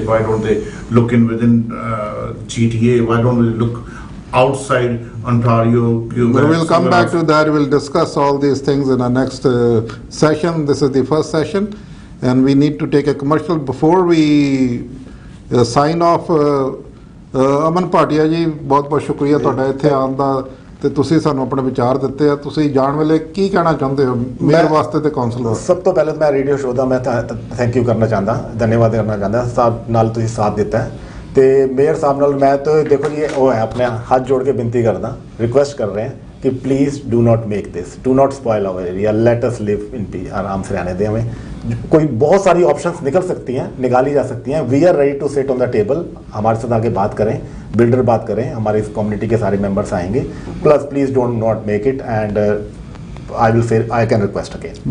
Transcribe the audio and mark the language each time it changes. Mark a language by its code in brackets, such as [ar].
[en] Why don't they look in within GTA? Why don't we look outside Ontario? But we'll come back to that. We'll discuss all these things in our next session. This is the first session, and we need to take a commercial before we sign off. [pa] ਅਮਨ ਭਾਟੀਆ ਜੀ ਬਹੁਤ ਬਹੁਤ ਸ਼ੁਕਰੀਆ ਤੁਹਾਡਾ ਇੱਥੇ ਆਉਣ ਦਾ ਤੇ ਤੁਸੀਂ ਸਾਨੂੰ ਆਪਣੇ ਵਿਚਾਰ ਦਿੱਤੇ ਆ ਤੁਸੀਂ ਜਾਣ ਵੇਲੇ ਕੀ ਕਹਿਣਾ ਚਾਹੁੰਦੇ ਹੋ ਮੇਰ ਵਾਸਤੇ ਤੇ ਕਾਉਂਸਲ ਵਾਸਤੇ ਸਭ ਤੋਂ ਪਹਿਲਾਂ ਮੈਂ ਰੇਡੀਓ ਸ਼ੋਅ ਦਾ ਮੈਂ ਥੈਂਕ ਯੂ ਕਰਨਾ ਚਾਹੁੰਦਾ ਧੰਨਵਾਦ ਕਰਨਾ ਚਾਹੁੰਦਾ ਸਾਹਿਬ ਨਾਲ ਤੁਸੀਂ ਸਾਥ ਦਿੱਤਾ ਹੈ ਤੇ ਮੇਅਰ ਸਾਹਿਬ ਨਾਲ ਮੈਂ ਤਾਂ ਦੇਖੋ ਜੀ ਉਹ ਹੈ ਆਪਣੇ ਹੱਥ ਜੋੜ ਕੇ ਬੇਨਤੀ ਕਰਦਾ ਰਿਕੁਐਸਟ ਕਰ ਰਹੇ ਹਾਂ [hi] कि [en] please do not make this do not spoil our area let us live in [hi] P आराम से रहने दें हमें कोई बहुत सारी ऑप्शंस निकल सकती हैं निकाली जा सकती हैं [en] we are ready to sit on the table [hi] हमारे साथ आगे बात करें बिल्डर बात करें हमारे इस कम्युनिटी के सारे मेंबर्स आएंगे [en] plus please don't not make it and I will say I can request again